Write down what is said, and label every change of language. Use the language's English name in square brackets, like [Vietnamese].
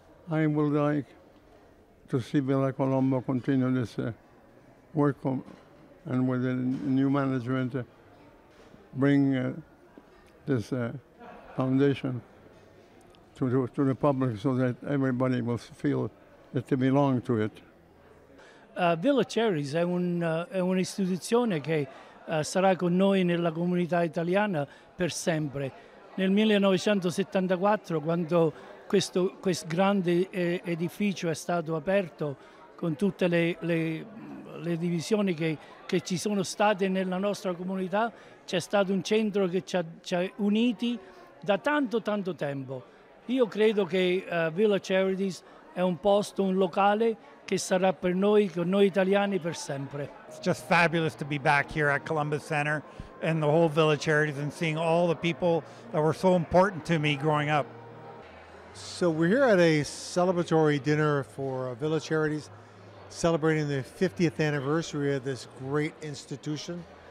[English] I would like to see Villa Colombo continue this work and with the new management bring this foundation to the public so that everybody will feel that they belong to it. [Italian] Villa Charities è un'istituzione che sarà con noi nella comunità italiana per sempre. nel 1974, quando questo grande edificio è stato aperto con tutte le divisioni che ci sono state nella nostra comunità, c'è stato un centro che ci ha uniti da tanto tempo. Io credo che Villa Charities è un posto, un locale che sarà per noi italiani per sempre. [English] It's just fabulous to be back here at Columbus Center and the whole Villa Charities and seeing all the people that were so important to me growing up. So we're here at a celebratory dinner for Villa Charities, celebrating the 50th anniversary of this great institution.